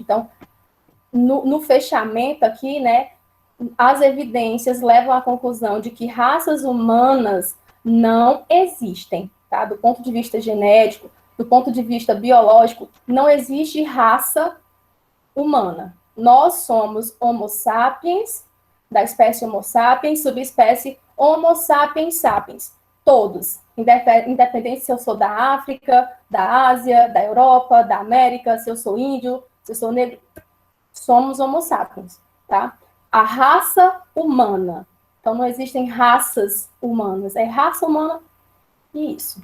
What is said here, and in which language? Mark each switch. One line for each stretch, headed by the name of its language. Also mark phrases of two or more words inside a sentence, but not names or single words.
Portuguese: Então, no fechamento aqui, né, as evidências levam à conclusão de que raças humanas não existem, tá? Do ponto de vista genético, do ponto de vista biológico, não existe raça humana. Nós somos Homo sapiens, da espécie Homo sapiens, subespécie Homo sapiens sapiens. Todos, independente se eu sou da África, da Ásia, da Europa, da América, se eu sou índio, se eu sou negro, somos Homo sapiens, tá? A raça humana. Então, não existem raças humanas. É raça humana e isso.